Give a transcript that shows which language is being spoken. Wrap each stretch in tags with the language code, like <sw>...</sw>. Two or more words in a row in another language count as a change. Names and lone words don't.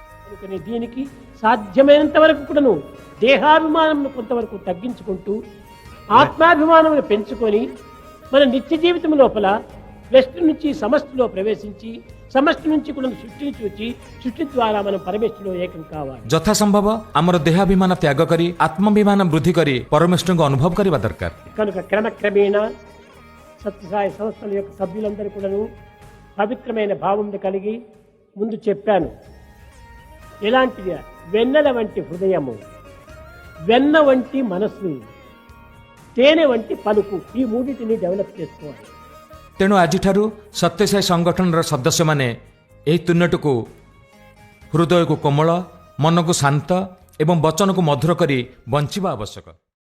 <te>అందుకని దీనికి సాధ్యమైనంత వరకు కూడాను దేహాభిమానం కొంతవరకు తగ్గించుకుంటూ ఆత్మాభిమానం పెంచుకొని మన నిత్య జీవితం లోపల వ్యష్టి నుంచి సమష్టిలో ప్రవేశించి సమష్టి నుంచి కూడా సృష్టిని చూచి సృష్టి ద్వారా మనం పరమేశ్వరులో ఏకం కావాలి.</te> <or>ଯଥା ସମ୍ଭବ ଆମର ଦେହାଭିମାନ ତ୍ୟାଗ କରି ଆତ୍ମାଭିମାନ ବୃଦ୍ଧି କରି ପରମେଶ୍ୱରଙ୍କୁ ଅନୁଭବ କରିବା ଦରକାର.</or> <te>కనుక క్రమక్రమేణ సత్యసాయి సంస్థల యొక్క సభ్యులందరూ కూడాను పవిత్రమైన భావం కలిగి ముందు చెప్పాను. ఎలాంటిది? వెన్నెల వంటి హృదయము, వెన్న వంటి మనస్సు, తేనె వంటి పలుకు, ఈ మూడింటిని డెవలప్ చేసుకోవాలి.</te> <or>ତେଣୁ ଆଜିଠାରୁ ସତ୍ୟସାଇ ସଂଗଠନର ସଦସ୍ୟମାନେ ଏହି ତିନୋଟିକୁ ହୃଦୟକୁ କୋମଳ, ମନକୁ ଶାନ୍ତ ଏବଂ ବଚନକୁ ମଧୁର କରି ବଞ୍ଚିବା ଆବଶ୍ୟକ.</or>